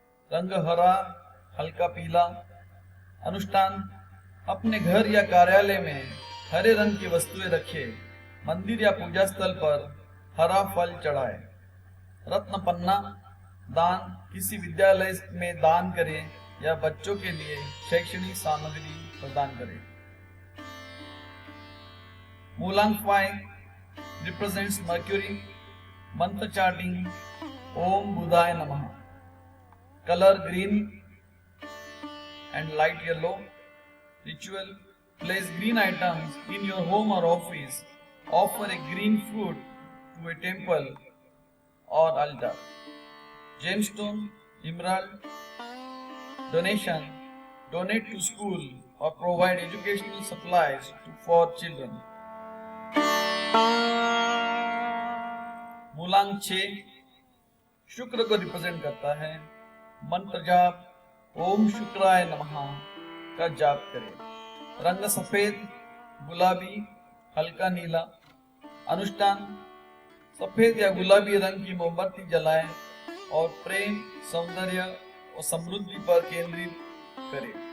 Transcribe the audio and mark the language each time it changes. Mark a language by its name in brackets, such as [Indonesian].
[Hindi] रंग हरा हल्का पीला। अनुष्ठान: अपने घर या कार्यालय में हरे रंग की वस्तुएं रखें। मंदिर या पूजा स्थल पर हरा फल चढ़ाएं। रत्न पन्ना। दान: किसी विद्यालय में दान करें या बच्चों के लिए शैक्षणिक सामग्री प्रदान करें। [English] मूलांक 5 represents Mercury. [Hindi] मंत्र चार्टिंग ओम बुधाय नमः। [English] Colour green and light yellow. Ritual: place green items in your home or office. Offer a green fruit to a temple or altar. Gemstone: emerald. Donation: donate to school or provide educational supplies for children. [Hindi] मूलांक 6 शुक्र को represent करता है। मंत्र जाप ओम शुक्राय नमः का जाप करें। रंग सफेद, गुलाबी, हल्का नीला। अनुष्ठान: सफेद या गुलाबी रंग की मोमबत्ती जलाएं और प्रेम, सौंदर्य और समृद्धि पर केंद्रित करें।